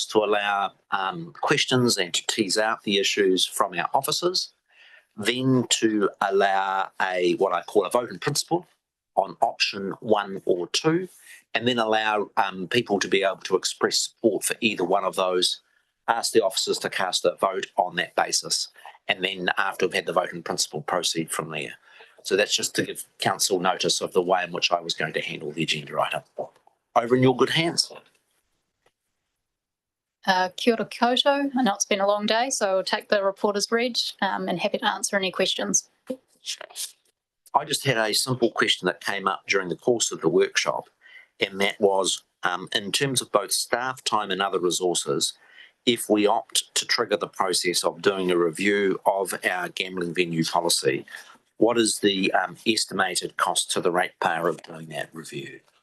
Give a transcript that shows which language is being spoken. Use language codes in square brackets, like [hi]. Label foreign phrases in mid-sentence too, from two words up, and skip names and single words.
[en] to allow questions and to tease out the issues from our officers, then to allow what I call a vote in principle on option 1 or 2, and then allow people to be able to express support for either one of those, ask the officers to cast a vote on that basis, and then after we've had the vote in principle, proceed from there. So that's just to give council notice of the way in which I was going to handle the agenda item. Over in your good hands. [mi] Kia ora koutou. [en] I know it's been a long day, so I'll take the report as read and happy to answer any questions. I just had a simple question that came up during the course of the workshop, and that was in terms of both staff time and other resources, if we opt to trigger the process of doing a review of our gambling venue policy, what is the estimated cost to the ratepayer of doing that review?